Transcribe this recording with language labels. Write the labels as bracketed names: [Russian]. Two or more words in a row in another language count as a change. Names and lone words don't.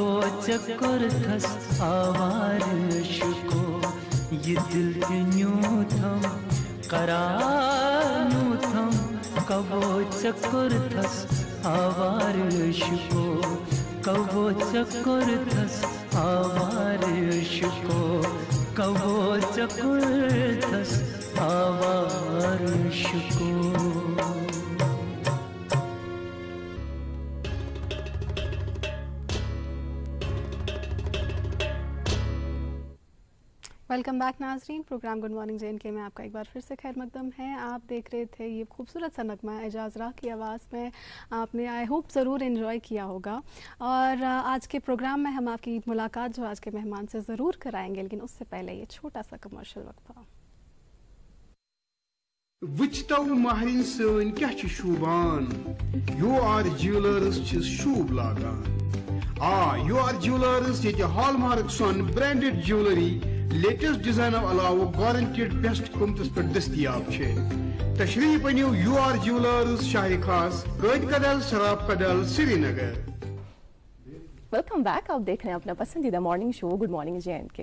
[Kashmiri] चक्कर थस आवारश को ये दिल तिन्यू थम करार न्यू थम कबो चक्कर थस आवारश को कबो चक्कर थस आवारश को कबो चक्कर थस आवारश को [English] welcome back [Urdu] ناظرین، پروگرام گڈ مارننگ JNK میں آپ کا ایک بار پھر سے خیر مقدم ہے. آپ دیکھ رہے تھے یہ خوبصورت سا نغمہ اعجاز راہ کی آواز میں، آپ نے [English] I hope [Urdu] ضرور انجوائے کیا ہوگا. اور آج کے پروگرام میں ہم آپ کی ملاقات جو آج کے مہمان سے ضرور کرائیں گے، لیکن اس سے پہلے یہ چھوٹا سا کمرشل وقفہ. [Kashmiri] वुचतौ महरिन सन क्या शूबान UR ज्वेलर्स शूब लागान UR ज्वेलर्स ये हॉलमार्क सन [English] branded jewellery latest design [Kashmiri] अलावा [English] guaranteed best [Kashmiri] कीमतस पर दस्तयाब छे। तशरीफ अनियो UR ज्वेलर्स शाही खास रोड कदल शराब कदल श्रीनगर। [English] welcome back, [Urdu] آپ دیکھ رہے ہیں اپنا پسندیدہ مارننگ شو گڈ مارننگ JNK.